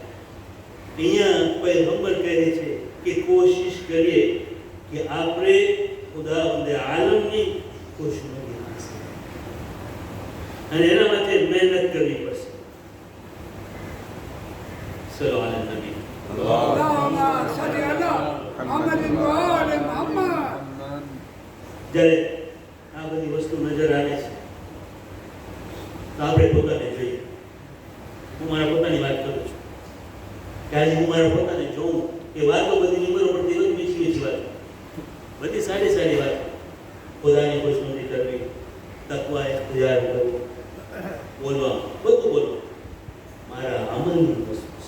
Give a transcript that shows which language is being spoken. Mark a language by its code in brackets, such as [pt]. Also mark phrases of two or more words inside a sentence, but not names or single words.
[gu] અહીંયા પૈગંબર કહે છે કે કોશિશ કરીએ કે આપણે ખુદાવંદે આલમની ખુશનુદી હાંસલ, અને એના માટે મહેનત કરવી પડશે. [ar] صلى الله على النبي. اللهم صل على محمد وآل محمد. [gu] જ્યારે આ બધી વસ્તુ નજર આવે છે તો આપણે પોતાને જોઈએ. હું મારા પોતાની વાત કરું છું કે આજે હું મારા પોતાને જોઉં કે વાતો બધી નિમરો પડતી બધી મીઠી મીઠી વાત, બધી સારી સારી વાત, ખુદાની ખુશનુદી કરવી, તકવા ઇખ્તિયાર કરવો, બોલવા, બધું બોલવું મારા અમલની વસ્તુ છે.